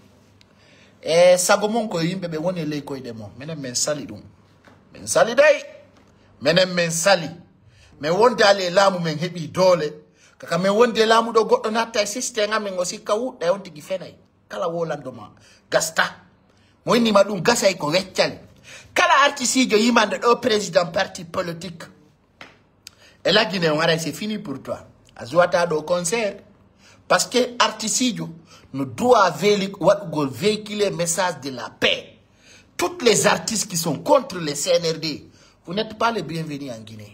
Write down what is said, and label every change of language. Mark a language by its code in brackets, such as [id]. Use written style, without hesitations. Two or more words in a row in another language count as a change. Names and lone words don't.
[ff] e sago mon koye yimɓe ɓe woni ley koyɗe mon minen min sali ɗum min sali dey minen min sali min wondali e laamu men heeɓi doole kaka min wondi e laamu ɗo goɗɗo natta e systéme amen o sikka wuɗɗa on tigui fenay kala wolandoma gasta mo innima ɗum gasay ko weccali kala artiste jo yimande ɗo [fr] président parti politique Et la Guinée, c'est fini pour toi. Azouata au concert. Parce que Artisidio nous doit véhiculer le message de la paix. Tous les artistes qui sont contre les CNRD, vous n'êtes pas les bienvenus en Guinée.